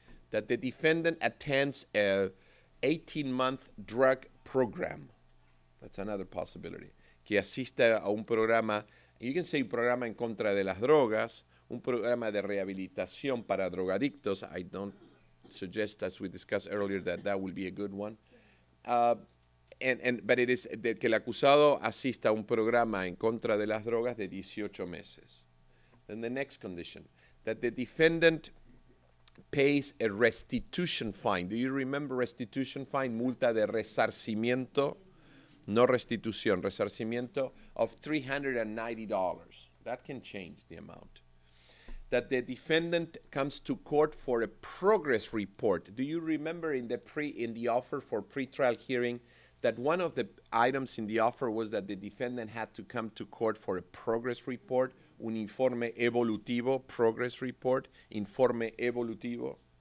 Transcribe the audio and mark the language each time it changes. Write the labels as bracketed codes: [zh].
[en] That the defendant attends a 18-month drug program. That's another possibility. [es] Que asista a un programa, [en] you can say [es] un programa en contra de las drogas, un programa de rehabilitación para drogadictos. [en] I don't suggest, as we discussed earlier, that will be a good one. But it is [es] que el acusado asista a un programa en contra de las drogas de 18 meses. [en] Then the next condition, that the defendant pays a restitution fine. Do you remember restitution fine? [es] Multa de resarcimiento, no restitución, resarcimiento of $390. [en] That can change the amount. That the defendant comes to court for a progress report. Do you remember in the offer for pretrial hearing that one of the items in the offer was that the defendant had to come to court for a progress report, [es] un informe evolutivo, [en] progress report, [es] informe evolutivo?